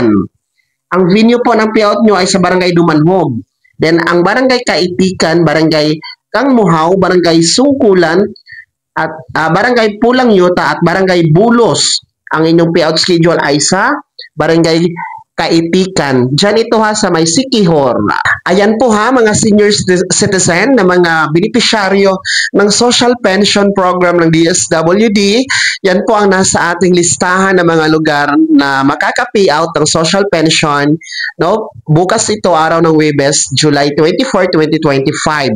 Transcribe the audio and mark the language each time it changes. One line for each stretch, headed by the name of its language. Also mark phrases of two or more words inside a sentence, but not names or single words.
Filipino: Ang venue po ng payout nyo ay sa Barangay Dumanhog. Then, ang Barangay Kaitikan, Barangay Kang Muhaw, Barangay Sungkulan, at Barangay Pulang Yuta, at Barangay Bulos. Ang inyong
English: payout schedule
Filipino: ay sa Barangay Kaitikan. Diyan ito ha sa may Siquijor. Ayan po ha mga
English: senior citizen
Filipino: na mga benepisyaryo ng
English: social pension program
Filipino: ng DSWD. Yan po ang nasa ating listahan ng mga lugar na makaka-payout ng
English: social pension.
Filipino: No? Bukas ito araw ng Huwebes, July 24, 2025.